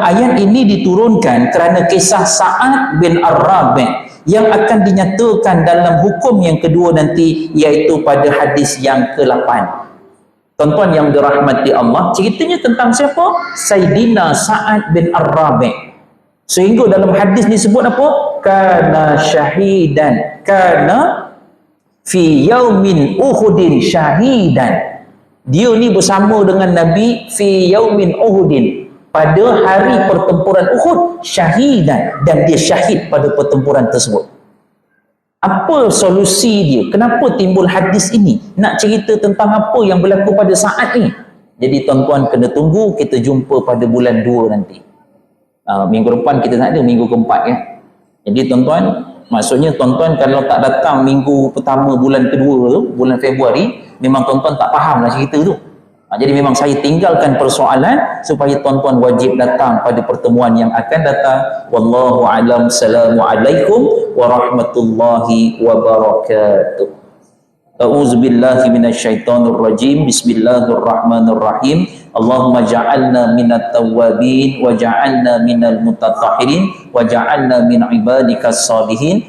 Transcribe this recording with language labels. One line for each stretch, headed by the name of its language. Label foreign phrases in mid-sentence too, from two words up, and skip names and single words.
Malay: Ayat ini diturunkan kerana kisah Sa'ad bin Ar-Rabi' yang akan dinyatakan dalam hukum yang kedua nanti, iaitu pada hadis yang ke-8. Tuan-tuan yang dirahmati Allah, ceritanya tentang siapa? Sayyidina Sa'ad bin Ar-Rabi'. Sehingga dalam hadis disebut apa?
Arabic: كان شهيدا، كان في يوم أحد شهيدا.
Malay: Dia ni bersama dengan Nabi
Arabic: في يوم أحد,
Malay: pada hari pertempuran Uhud, syahidan, dan dia syahid pada pertempuran tersebut. Apa solusi dia? Kenapa timbul hadis ini? Nak cerita tentang apa yang berlaku pada saat ini? Jadi tuan-tuan kena tunggu, kita jumpa pada bulan 2 nanti. Minggu depan kita tak ada, minggu keempat ya. Jadi tuan-tuan, maksudnya tuan-tuan kalau tak datang minggu pertama bulan kedua tu, bulan Februari, memang tuan-tuan tak faham lah cerita tu. Jadi memang saya tinggalkan persoalan supaya tuan-tuan wajib datang pada pertemuan yang akan datang.
Arabic: والله أعلم. السلام عليكم ورحمة الله وبركاته. أعوذ بالله من الشيطان الرجيم. بسم الله الرحمن الرحيم. اللهم اجعلنا من التوابين واجعلنا من المتطهرين واجعلنا من عبادك الصالحين.